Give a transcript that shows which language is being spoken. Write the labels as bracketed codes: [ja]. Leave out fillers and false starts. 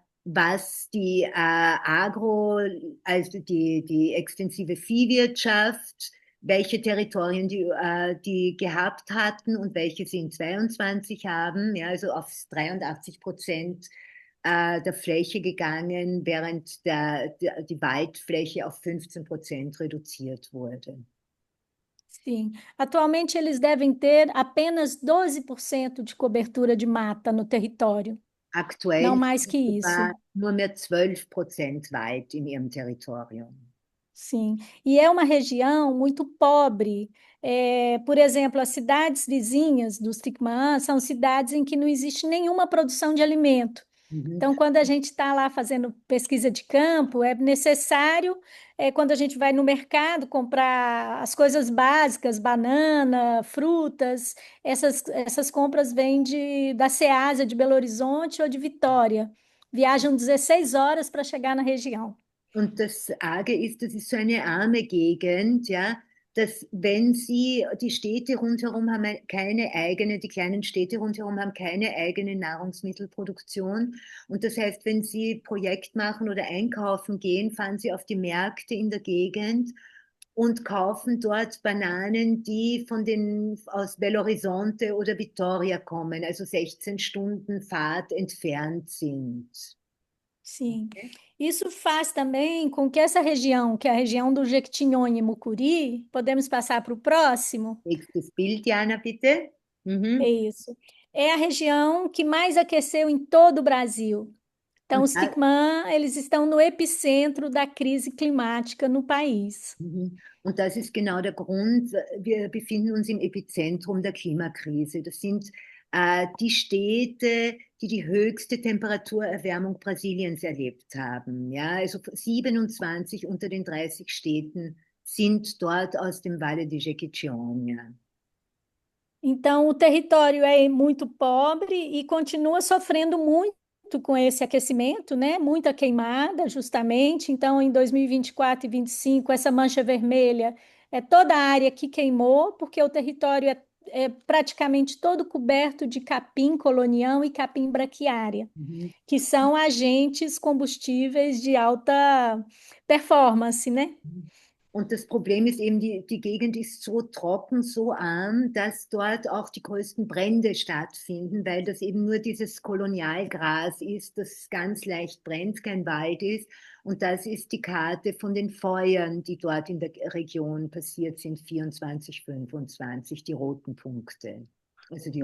[de] Was die also die extensive Viehwirtschaft, welche Territorien die gehabt hatten und welche sie in 22 haben, ja, also auf 83% der Fläche gegangen, während die Waldfläche auf 15% reduziert wurde. [pt] Sim, atualmente eles devem ter apenas 12% de cobertura de mata no território. [de] Aktuell [pt] Não mais que isso. [de] Nur mehr 12% Wald in ihrem Territorium. [pt] Sim, e é uma região muito pobre. Por exemplo, as cidades vizinhas dos Tikmaã são cidades em que não existe nenhuma produção de alimento. Então, quando a gente está lá fazendo pesquisa de campo, é necessário, quando a gente vai no mercado comprar as coisas básicas, banana, frutas, essas compras vêm da Ceasa de Belo Horizonte ou de Vitória. Viajam 16 horas para chegar na região. [de] Und das Arge ist, das ist so eine arme Gegend, ja, dass wenn die Städte rundherum haben keine eigene, die kleinen Städte rundherum haben keine eigene Nahrungsmittelproduktion. Und das heißt, wenn Sie Projekt machen oder einkaufen gehen, fahren Sie auf die Märkte in der Gegend und kaufen dort Bananen, die aus Belo Horizonte oder Vitória kommen, also 16 Stunden Fahrt entfernt sind. [pt] sim. Isso faz também com que essa região, que é a região do Jequitinhonha e Mucuri, podemos passar para o próximo? [de] Nächstes Bild, Jana, bitte. [pt] É isso. É a região que mais aqueceu em todo o Brasil. Então, [de] Und, [pt] os Tecmã, eles estão no epicentro da crise climática no país. [de] und das ist genau der Grund. Wir befinden uns im Epizentrum der Klimakrise. Das sind die Städte, die die höchste Temperaturerwärmung Brasiliens erlebt haben. Ja, also 27 unter den 30 Städten sind dort aus dem Valle de Jequitinhonha. [pt] Então, o território é muito pobre e continua sofrendo muito com esse aquecimento, né? Muita queimada, justamente. Então, em 2024 e 2025, essa mancha vermelha é toda a área que queimou, porque o território é praticamente todo coberto de capim colonial e capim braquiária, que são agentes combustíveis de alta performance, né? [de] Und das Problem ist eben, die Gegend ist so trocken, so arm, dass dort auch die größten Brände stattfinden, weil das eben nur dieses Kolonialgras ist, das ganz leicht brennt, kein Wald ist. Und das ist die Karte von den Feuern, die dort in der Region passiert sind, 24, 25, die roten Punkte, also die